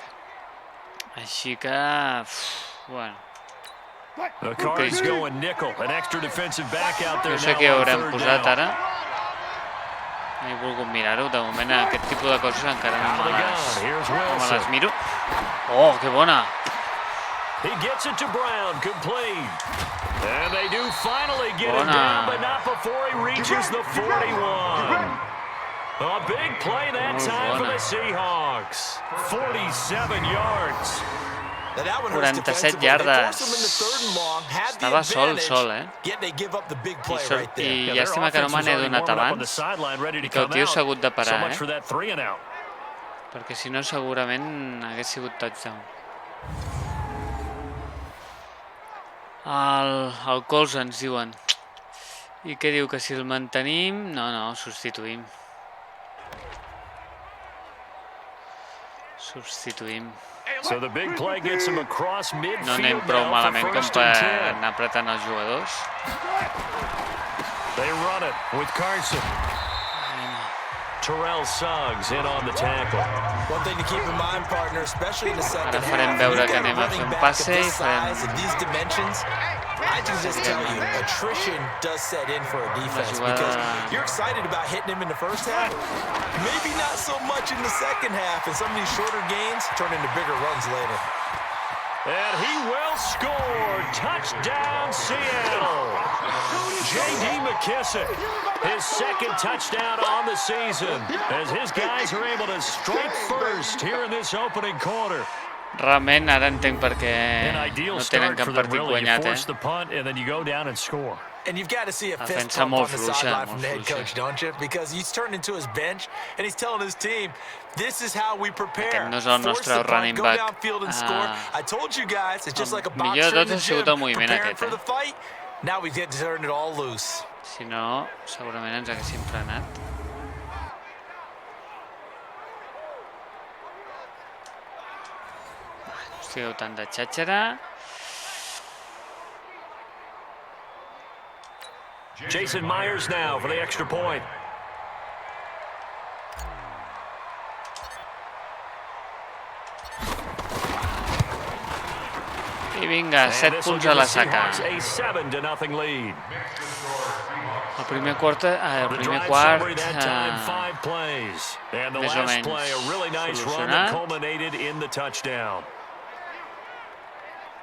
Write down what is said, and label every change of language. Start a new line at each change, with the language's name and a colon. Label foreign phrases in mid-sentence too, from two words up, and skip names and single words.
Catalan: Així que, bueno. No sé què haurem posat ara. No he volgut mirar-ho. De moment aquest tipus de coses encara no me les miro. Oh, que bona!
English: He gets it to Brown, complete. And they do finally get it down, but not before he reaches the 41. A big play that time for the Seahawks. 47 yards.
Catalan: 47 yardes. Estava sol, I llàstima que no me n'he donat abans i que el tio s'ha hagut de parar, perquè si no segurament hagués sigut touchdown. El colze ens diuen. I què diu? Que si el mantenim... No, substituïm. No anem prou malament com per anar apretant els jugadors.
English: Terrell Suggs in on the tackle. One thing to keep in mind, partner, especially in the second half.
Catalan: Ara farem veure que anem a fer un passe i farem...
English: I can just tell you, attrition does set in for a defense because you're excited about hitting him in the first half. Maybe not so much in the second half, and some of these shorter gains turn into bigger runs later. And he will score. Touchdown, Seattle. J.D. McKissick, his second touchdown on the season, as his guys are able to strike first here in this opening quarter.
Catalan: Realment, ara entenc per què no tenen cap partit guanyat,
English: And you've got to see a fist pump on the sideline from the head coach, don't you? Because he's turned into his bench and he's telling his team, this is how we prepare. Force the punt, go downfield and score. I told you guys, it's just like a boxer in the gym, preparing for the fight. Now we get to turn it all loose.
Catalan: Si no, segurament ens haguéssim frenat. No estigueu tant de xatxera.
English: Jason Myers now for the extra point.
Catalan: I vinga, 7 punts a la saca. El primer quart més o menys solucionat.